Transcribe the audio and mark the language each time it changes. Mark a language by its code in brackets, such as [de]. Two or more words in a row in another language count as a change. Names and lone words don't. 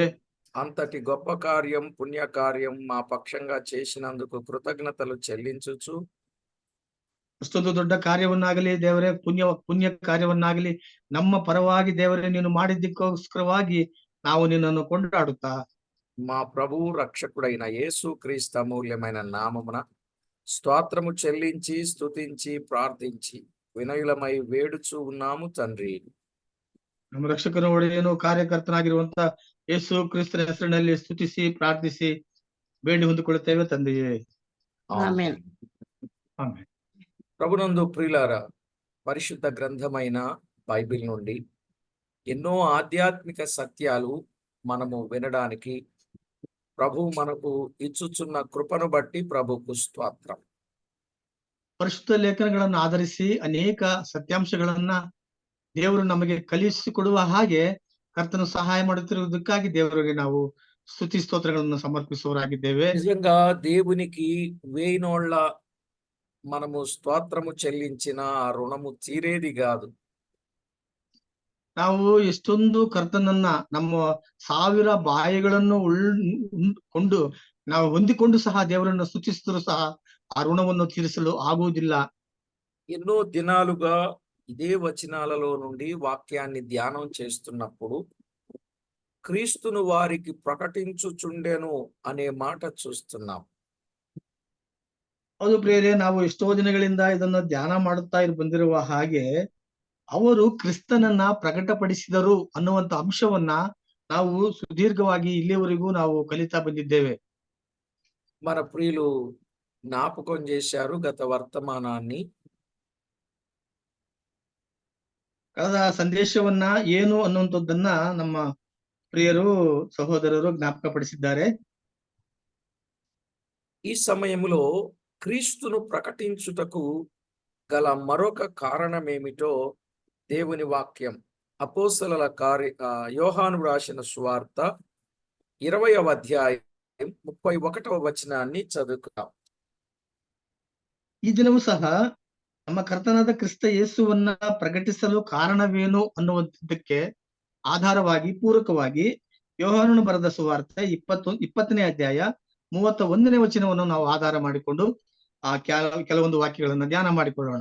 [te] అంతటి గొప్ప కార్యం, పుణ్య కార్యం మా పక్షంగా చేసినందుకు కృతజ్ఞతలు చెల్లించుచు, [kn] ಅಷ್ಟೊಂದು ದೊಡ್ಡ ಕಾರ್ಯವನ್ನಾಗಲಿ ದೇವರೇ, ಪುಣ್ಯ ಕಾರ್ಯವನ್ನಾಗಲಿ ನಮ್ಮ ಪರವಾಗಿ ದೇವರೇ ನೀನು ಮಾಡಿದ್ದಕ್ಕೋಸ್ಕರವಾಗಿ ನಾವು ನಿನ್ನನ್ನು ಕೊಂಡಾಡುತ್ತಾ [te] మా ప్రభువు రక్షకుడైన యేసు క్రీస్తు అమూల్యమైన నామమున స్తోత్రము చెల్లించి స్తుతించి ప్రార్థించి వినయులమై వేడుచూ ఉన్నాము తండ్రి. [kn] ನಮ್ಮ ರಕ್ಷಕನ ಒಡೆಯನು ಕಾರ್ಯಕರ್ತನಾಗಿರುವಂತ ಯೇಸು ಕ್ರಿಸ್ತನ ಹೆಸರಿನಲ್ಲಿ ಸ್ತುತಿಸಿ ಪ್ರಾರ್ಥಿಸಿ ಬೇಡಿ ಹೊಂದಿಕೊಳ್ಳುತ್ತೇವೆ ತಂದೆಯೇ. [te] ఆమేన్. ప్రభునందు ప్రియులారా, పరిశుద్ధ గ్రంథమైన బైబిల్ నుండి ఎన్నో ఆధ్యాత్మిక సత్యాలు మనము వినడానికి ప్రభు మనకు ఇచ్చుచున్న కృపను బట్టి ప్రభుకు స్తోత్రం. [kn] ಪರಿಶುದ್ಧ ಲೇಖನಗಳನ್ನು ಆಧರಿಸಿ ಅನೇಕ ಸತ್ಯಾಂಶಗಳನ್ನ ದೇವರು ನಮಗೆ ಕಲಿಸಿಕೊಡುವ ಹಾಗೆ ಕರ್ತನು ಸಹಾಯ ಮಾಡುತ್ತಿರುವುದಕ್ಕಾಗಿ ದೇವರಿಗೆ ನಾವು ಸ್ತುತಿ ಸ್ತೋತ್ರಗಳನ್ನು ಸಮರ್ಪಿಸುವವರಾಗಿದ್ದೇವೆ. [te] నిజంగా దేవునికి వేయినోళ్ళ మనము స్తోత్రము చెల్లించిన ఆ రుణము తీరేది కాదు. [kn] ನಾವು ಎಷ್ಟೊಂದು ಕರ್ತನನ್ನ ನಮ್ಮ 1000 ಬಾಯಿಗಳನ್ನು ಕೊಂಡು ನಾವು ಹೊಂದಿಕೊಂಡು ಸಹ ದೇವರನ್ನು ಸ್ತುತಿಸಿದರೂ ಸಹ ಆ ಋಣವನ್ನು ತೀರಿಸಲು ಆಗುವುದಿಲ್ಲ. [te] ఎన్నో దినాలుగా ఇదే వచనాలలో నుండి వాక్యాన్ని ధ్యానం చేస్తున్నప్పుడు క్రీస్తును వారికి ప్రకటించుచుండెను అనే మాట చూస్తున్నాం. [kn] ಹೌದು ಪ್ರಿಯರೇ, ನಾವು ಎಷ್ಟೋ ದಿನಗಳಿಂದ ಇದನ್ನು ಧ್ಯಾನ ಮಾಡುತ್ತಾ ಬಂದಿರುವ ಹಾಗೆ ಅವರು ಕ್ರಿಸ್ತನನ್ನ ಪ್ರಕಟಪಡಿಸಿದರು ಅನ್ನುವಂತ ಅಂಶವನ್ನ ನಾವು ಸುದೀರ್ಘವಾಗಿ ಇಲ್ಲಿಯವರೆಗೂ ನಾವು ಕಲಿತಾ ಬಂದಿದ್ದೇವೆ. [te] మన ప్రియులు జ్ఞాపకం చేశారు గత వర్తమానాన్ని. [kn] ಕಳೆದ ಸಂದೇಶವನ್ನ ಏನು ಅನ್ನುವಂಥದ್ದನ್ನ ನಮ್ಮ ಪ್ರಿಯರು ಸಹೋದರರು ಜ್ಞಾಪಕಪಡಿಸಿದ್ದಾರೆ. [te] ఈ సమయంలో క్రీస్తును ప్రకటించుటకు గల మరొక కారణమేమిటో దేవుని వాక్యం అపోస్తలుల యోహాను రాసిన సువార్త 20వ అధ్యాయం 31వ వచనాన్ని చదువుకుందాం. [kn] ಈ ದಿನವೂ ಸಹ ನಮ್ಮ ಕರ್ತನಾದ ಕ್ರಿಸ್ತ ಯೇಸುವನ್ನ ಪ್ರಕಟಿಸಲು ಕಾರಣವೇನು ಅನ್ನುವಂಥದ್ದಕ್ಕೆ ಆಧಾರವಾಗಿ ಪೂರಕವಾಗಿ ಯೋಹಾನನು ಬರೆದ ಸುವಾರ್ತೆ 20ನೇ ಅಧ್ಯಾಯ 31ನೇ ವಚನವನ್ನು ನಾವು ಆಧಾರ ಮಾಡಿಕೊಂಡು ಆ ಕೆಲವೊಂದು ವಾಕ್ಯಗಳನ್ನ ಧ್ಯಾನ ಮಾಡಿಕೊಳ್ಳೋಣ.